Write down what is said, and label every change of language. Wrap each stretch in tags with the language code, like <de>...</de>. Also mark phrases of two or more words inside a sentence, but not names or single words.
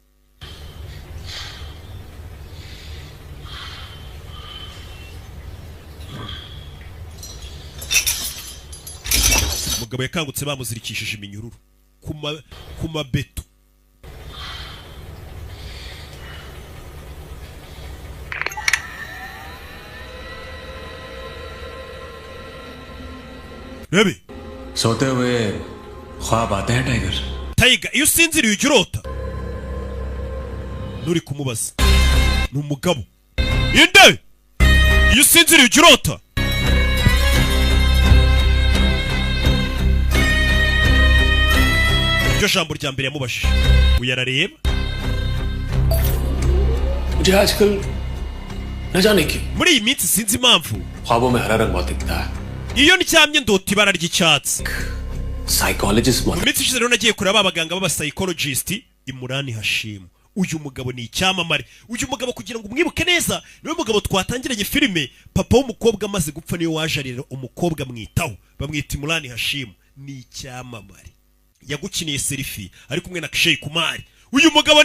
<rw>umugabo yakangutse bamuzirikishije iminyururu ku mabeto rebe</rw> <hi>सोते हुए ख्वाब आते हैं टाइगर</hi> <rw>Tiger iyo usinziriye ujya urota nuri kumubaza ni umugabo inde iyo usinziriye ujya urota iryo jambo rya mbere yamubashije uyarareba</rw> <hi>मुझे आजकल न जाने क्यों</hi> <rw>muri iyi minsi sinzi impamvu</rw> <hi>ख्वाबों में हरा रंग बहुत दिखता है</hi> <rw>iyo ndyamye ndota ibara ry'icyatsi</rw> <en>साइकोलॉजिस्ट</en> <rw>mu minsi ishize rero nagiye kureba abaganga b'abapsychologist Imurani Hashim uyu mugabo ni icyamamare uyu mugabo kugira ngo umwibuke neza niwe mugabo twatangiranye filime papa w'umukobwa amaze gupfa niyo waje arera umukobwa mwitaho bamwita Imurani Hashim ni icyamamare yagukiniye selfie ari kumwe na Akshay Kumar uyu mugabo</rw>